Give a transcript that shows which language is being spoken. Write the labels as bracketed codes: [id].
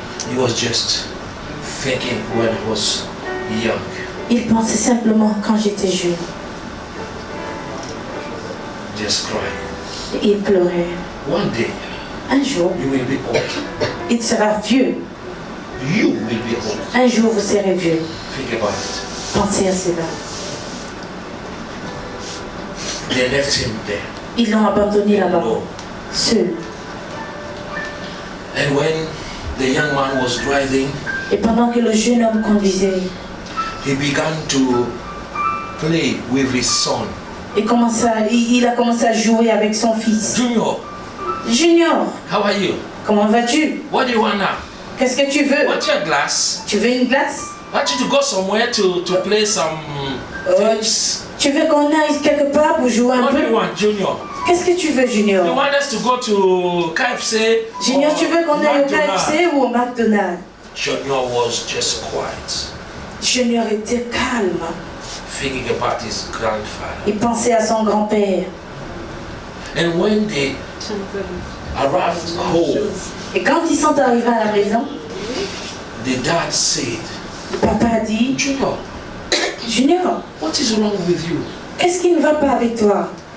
[en] He was just thinking when he was young. [fr] Il pensait simplement quand j'étais jeune. [en] Just crying. [fr] Il pleurait. [en] One day [fr] Un jour, [en] you will be old. [fr] il sera vieux. [en] You will be old. [fr] Un jour, vous serez vieux. [en] Think about it. [fr] Pensez à cela. [en] They left him there. [fr] Ils l'ont abandonné là-bas, [en] alone. [fr] seul. [en] And when the young man was driving, [fr] Et pendant que le jeune homme conduisait, [en] he began to play with his son. [fr] il a commencé à jouer avec son fils. [en] Junior, [fr] Junior, [en] how are you? [fr] comment vas-tu? [en] What do you want now? [fr] Qu'est-ce que tu veux? [en] Want your glass? [fr] Tu veux une glace? [en] Want you to go somewhere to play some things? [fr] Tu veux qu'on aille quelque part pour jouer un [en] What do you [fr] peu? [en] want, Junior? [fr] Qu'est-ce que tu veux, [en] You [fr] Junior? [en] want us to go to KFC? [fr] Junior, tu veux qu'on aille au [en] McDonald's? [fr] KFC ou au McDonald's? [en] Junior was just quiet, [fr] Junior était calme. [en] thinking about his grandfather. [fr] Il pensait à son grand-père. [en] And when they arrived home, [fr] Et quand ils sont arrivés à la maison, [en] the dad said, [fr] le papa a dit, [en] Junior, [fr] Junior, [en] what is wrong with you? [fr] qu'est-ce qui ne va pas avec toi?